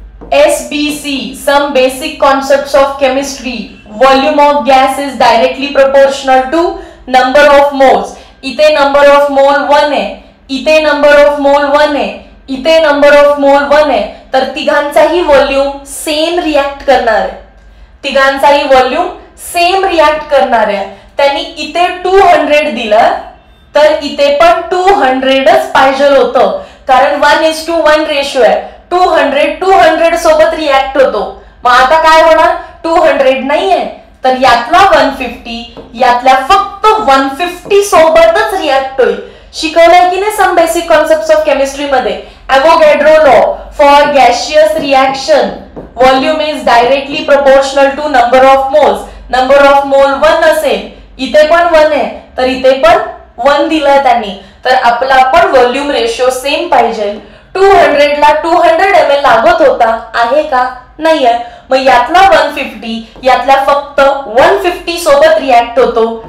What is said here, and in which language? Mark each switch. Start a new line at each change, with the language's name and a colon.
English: SBC, some basic concepts of chemistry. Volume of gas is directly proportional to number of moles.
Marathi: इथे number of mole 1 आहे, इथे number of mole 1 आहे, इथे number of mole 1 आहे. तर तिघांचाही volume same react करणार आहे. तिघांचाही व्हॉल्यूम सेम रिॲक्ट करणार आहे. त्यांनी इथे 200 दिलं तर इथे पण 200च पाहिजे होतं, कारण 1:1 रेशो आहे. 200 सोबत रिॲक्ट होतो. मग आता काय होणार? 200 नाहीये तर यातला 150, यातल्या फक्त 150 सोबतच रिॲक्ट होईल. शिकवलंय की नाही some basic concepts of chemistry मध्ये?
English: Avogadro law for gaseous reaction volume is directly proportional to number of moles.
Marathi: Number of mole 1 असेल, इथे पण 1 आहे तर इथे पण 1 दिलाय त्यांनी, तर आपला पण व्हॉल्यूम रेशो सेम पाहिजे. 200 ला 200 ml लागत होता, आहे का? नाही आहे. मग यातला 150 यातल्या फक्त 150 सोबत रिॲक्ट होतो.